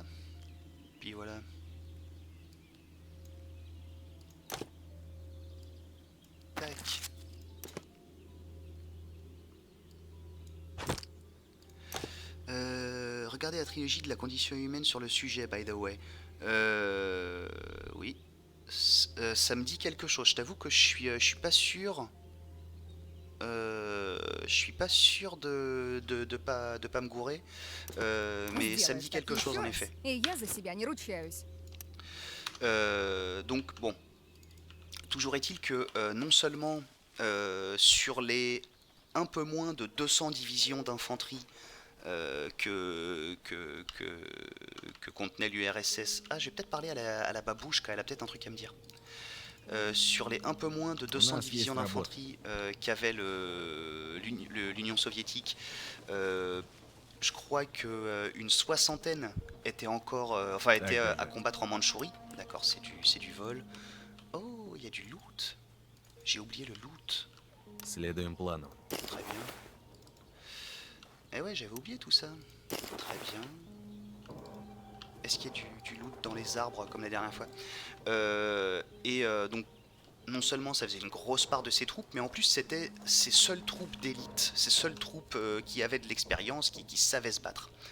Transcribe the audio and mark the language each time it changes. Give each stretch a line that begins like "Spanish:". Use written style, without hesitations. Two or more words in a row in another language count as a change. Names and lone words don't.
French: Puis voilà. Tac. Regardez la trilogie de la condition humaine sur le sujet,
English: by the way.
French: Oui. Ça me dit quelque chose. Je t'avoue que je suis pas sûr. Je suis pas sûr de pas me gourer. Mais ça me dit quelque chose en effet.
Russian: И я за себя не ручаюсь.
French: Donc bon. Toujours est-il que non seulement sur les un peu moins de 200 divisions d'infanterie que contenait l'URSS. Ah, je vais peut-être parler à la babouche, car elle a peut-être un truc à me dire. Sur les un peu moins de 200 divisions d'infanterie qu'avait l'Union soviétique, je crois qu'une soixantaine était encore, était à combattre en Mandchourie. D'accord, c'est du vol. Oh, il y a du loot. J'ai oublié le loot.
Russian: Следуем плану.
French: Très bien. Eh ouais, j'avais oublié tout ça. Très bien. Est-ce qu'il y a du loot dans les arbres comme la dernière fois? Donc, non seulement ça faisait une grosse part de ses troupes, mais en plus c'était ses seules troupes d'élite, ses seules troupes qui avaient de l'expérience, qui savaient se battre.